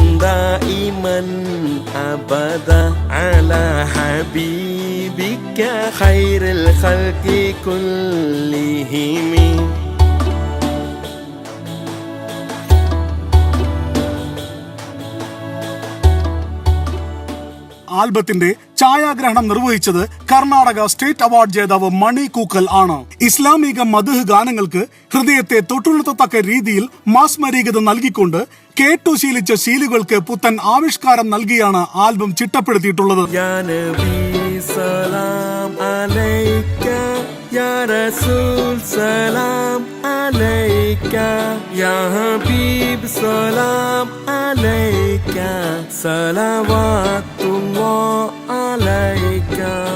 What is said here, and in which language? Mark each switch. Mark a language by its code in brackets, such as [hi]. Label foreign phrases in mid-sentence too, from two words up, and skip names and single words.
[ar] دائما أبدا على حبيبك خير الخلق كلهم. [ml] ആൽബത്തിന്റെ ഛായാഗ്രഹണം നിർവഹിച്ചത് കർണാടക സ്റ്റേറ്റ് അവാർഡ് ജേതാവ് മണി കൂക്കൽ ആണ്. ഇസ്ലാമിക മദ്ഹ് ഗാനങ്ങൾക്ക് ഹൃദയത്തെ തൊട്ടുണർത്തത്തക്ക രീതിയിൽ മാസ്മരീകത നൽകിക്കൊണ്ട് കേട്ടു ശീലിച്ച ശീലുകൾക്ക് പുത്തൻ ആവിഷ്കാരം നൽകിയാണ് ആൽബം ചിട്ടപ്പെടുത്തിയിട്ടുള്ളത്. [ar] يا رسول سلام عليك يا حبيب سلام عليك صلوات الله عليك.